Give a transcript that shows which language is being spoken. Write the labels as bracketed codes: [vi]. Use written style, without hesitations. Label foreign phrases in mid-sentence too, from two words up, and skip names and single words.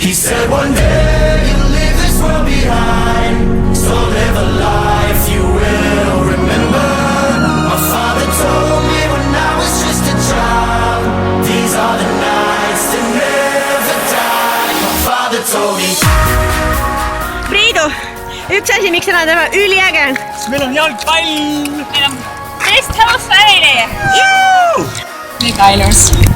[en] He said one day you'll leave this world behind, so live a life you will remember. My father told me when I was just a child, these are the nights that never die. My father told me. [et] Priidu, üks asi, miks täna teeme üliäge on. Meil on jalgpall! Meil on Best House Friday! Mega ilus!